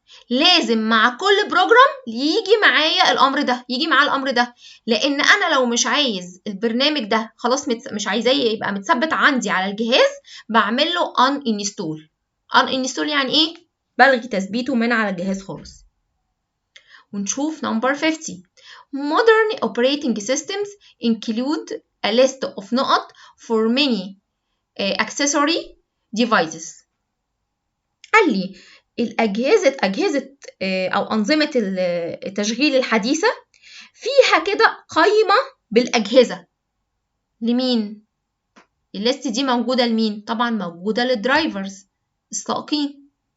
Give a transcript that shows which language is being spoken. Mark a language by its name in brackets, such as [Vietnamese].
[Arabic] لازم مع كل بروجرام يجي معايا الامر ده، يجي معاه الامر ده، لان انا لو مش عايز البرنامج ده خلاص مش عايزاه يبقى متثبت عندي على الجهاز، بعمل له uninstall يعني ايه؟ بلغي تثبيته من على الجهاز خالص. ونشوف [English] number 50. Modern operating systems include a list of [Arabic] نقط [English] for many accessory devices. [Arabic] قال لي أجهزة أو أنظمة التشغيل الحديثة فيها كده قائمة بالأجهزة. لمين؟ الليست دي موجودة لمين؟ طبعا موجودة للدرايفرز السائقين.